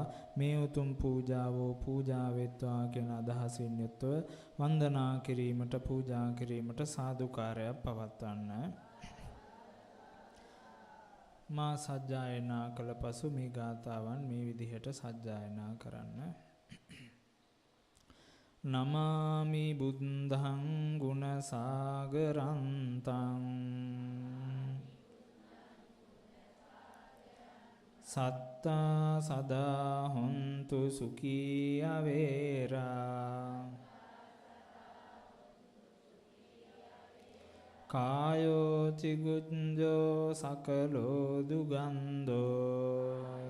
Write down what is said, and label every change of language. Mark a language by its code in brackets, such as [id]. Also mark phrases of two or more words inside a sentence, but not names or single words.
[si] මේ උතුම් පූජාවෝ පූජා වෙත්වා කියන අදහසින් යුක්තව වන්දනා කිරීමට පූජා කිරීමට සාදුකාරයක් පවත්වන්න. මා සජ්ජායනා කළ පසු මේ ගාථාවන් මේ විදිහට සජ්ජායනා කරන්න. [pi] නමාමි බුද්ධං ගුණ සාගරන්තං සත්තා සදා හොන්තු සුඛී අවේරා කායෝ චිගුඤ්ජෝ සකලෝ දුගන්ධෝ